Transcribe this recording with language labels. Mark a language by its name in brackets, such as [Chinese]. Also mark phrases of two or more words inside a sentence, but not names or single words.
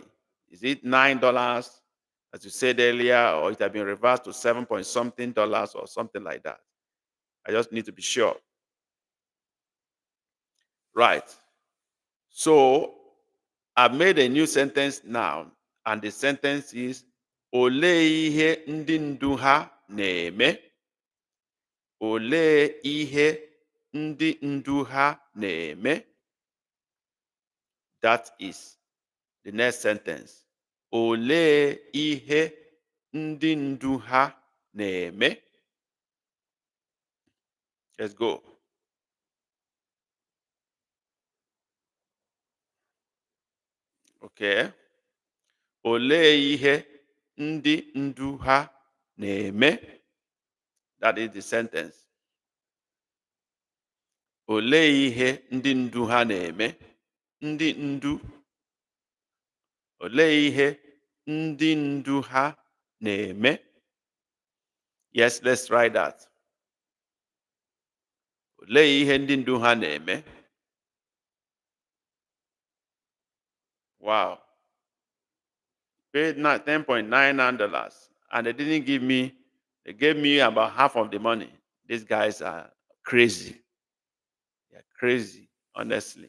[English] Is it $9, as you said earlier, or it had been reversed to 7 point something dollars or something like that? I just need to be sure. Right. So I've made a new sentence now, and the sentence is [Igbo] Olee ihe ndị ndu ha na-eme? Olee ihe ndị ndu ha na-eme? [English] That is the next sentence. [Igbo] Olee ihe ndị ndu ha na-eme? [English] Let's go. Okay. [Igbo] Olee ihe ndị ndu ha na-eme? [English] That is the sentence. [Igbo] Olee ihe ndị ndu ha na-eme? Ndị ndu. Olee ihe ndị ndu ha na-eme? [English] Yes, let's try that. [Igbo] Olee ihe ndị ndu ha na-eme? [English] Wow. Paid $10.99, and they didn't give me, they gave me about half of the money. These guys are crazy. They're crazy, honestly.